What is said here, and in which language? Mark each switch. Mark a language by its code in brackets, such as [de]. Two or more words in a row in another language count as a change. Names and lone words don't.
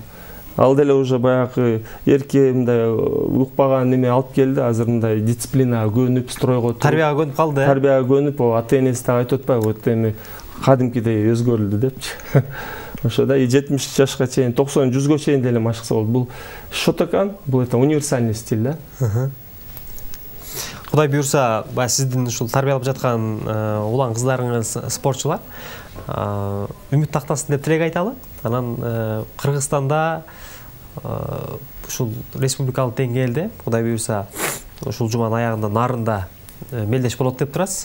[ky] Ал деле уже баягы эрке мындай укпаган неме алып келди, азыр мындай дисциплинага көнүп, стройго тарбияга көнүп калды. Тарбияга көнүп, ата-энеси да айтып атпайбы, вот эми кадимкидей өзгөрүлдү депчи. Ошода 70 жашка чейин, 90-100га чейин деле машыкса болду. Бул шотокан, бул [ru] это универсальный стиль [ky] да. Кудай буйрса, сиздин ушул тарбиялап жаткан улан кыздарыңыз спортчулар үмүт тактасын деп тилек айталы. Анан Кыргызстанда ушул республикалык деңгээлде Кудай буйрса ушул жуманын аягында нарында мелдеш болот деп турасыз.